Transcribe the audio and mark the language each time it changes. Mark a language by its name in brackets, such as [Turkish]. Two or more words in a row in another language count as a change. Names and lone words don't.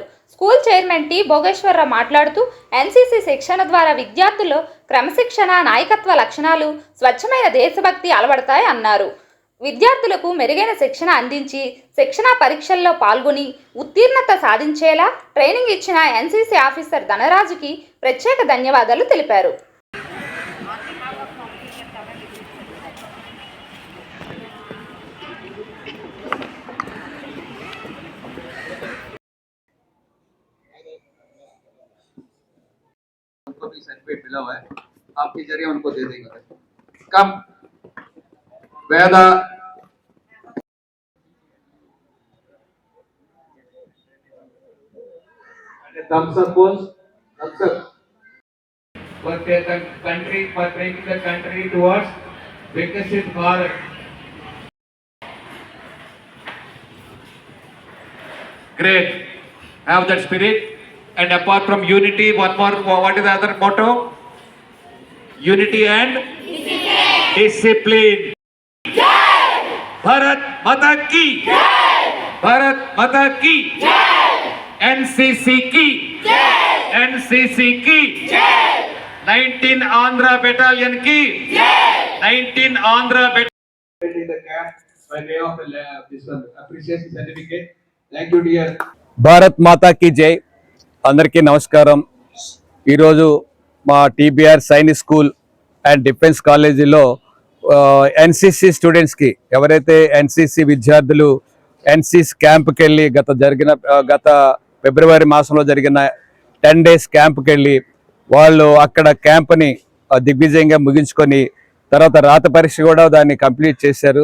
[Telugu] స్కూల్ చైర్మన్ టి భోగేశ్వరరావు మాట్లాడుతూ NCC శిక్షణ ద్వారా విద్యార్థుల్లో క్రమశిక్షణ, నాయకత్వ లక్షణాలు, స్వచ్ఛమైన దేశభక్తి అలవడతాయి అన్నారు. విద్యార్థులకు మెరుగైన శిక్షణ అందించి శిక్షణా పరీక్షల్లో పాల్గొని ఉత్తీర్ణత సాధించేలా ట్రైనింగ్ ఇచ్చిన NCC ఆఫీసర్ ధనరాజుకి ప్రత్యేక ధన్యవాదాలు తెలిపారు. [Hindi] उनको भी सर्टिफिकेट मिला हुआ है, आपके जरिए उनको दे देंगे. [English] कम वेदा thumbs up was thumbs up for the country, for taking the country towards Vikasit Bharat. Great, have that spirit. And apart from unity, one more, what is the other motto? Unity and discipline. [Hindi] जय! भारत माता की जय! भारत माता की जय! NCC की जय! NCC ki Jai! 19 Andhra Battalion ki Jai! [English] 19 Andhra Battalion in the camp by way of this one appreciation certificate. Thank you, dear. [Hindi] भारत माता की जय. [Telugu] అందరికీ నమస్కారం. ఈరోజు మా టీబీఆర్ సైనిక్ స్కూల్ అండ్ డిఫెన్స్ కాలేజీలో NCC స్టూడెంట్స్కి, ఎవరైతే NCC విద్యార్థులు NCC క్యాంప్కి వెళ్ళి గత ఫిబ్రవరి మాసంలో జరిగిన 10 days క్యాంప్కి వెళ్ళి వాళ్ళు అక్కడ క్యాంప్ని దిగ్విజయంగా ముగించుకొని తర్వాత రాత పరీక్ష కూడా దాన్ని కంప్లీట్ చేశారు.